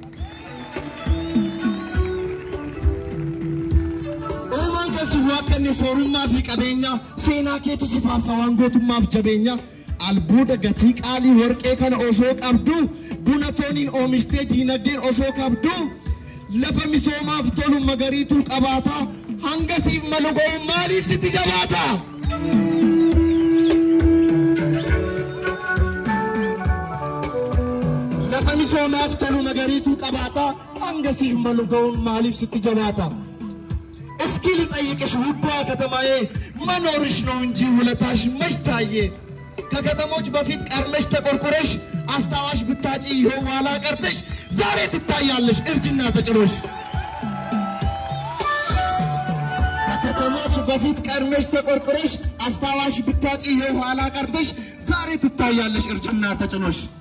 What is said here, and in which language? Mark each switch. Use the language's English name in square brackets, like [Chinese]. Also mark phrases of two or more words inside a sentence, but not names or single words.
[Oromo] uumaan kasi waaqanni soorummaa fi qabeenya seenaa keetu si faarsa waan gootummaaf jabeenya albuuda gatii qaalii warqee kana osoo qabdu buna tooniin oomistee diinagdeen osoo qabdu lafa misoomaaf tolu magariituu qabaata hangasiif malu ga'u maaliif sitti jabaata lafa misoomaaf tolu magariituu qabaata hangasiif malu ga'u maaliif sitti jabaata [Amharic] እስኪ ልጠይቅሽ ውዷ ከተማዬ መኖርሽ ነው እንጂ ውለታሽ መች ታየ ከከተሞች በፊት ቀርመሽ ተቆርቆረሽ አስታዋሽ ብታጪ ይኸው ኋላ ቀርተሽ ዛሬ ትታያለሽ እርጅና ተጭሮሽ ከከተሞች በፊት ቀርመሽ ተቆርቆረሽ አስታዋሽ ብታጪ ይኸው ኋላ ቀርተሽ ዛሬ ትታያለሽ እርጅና ተጭኖሽ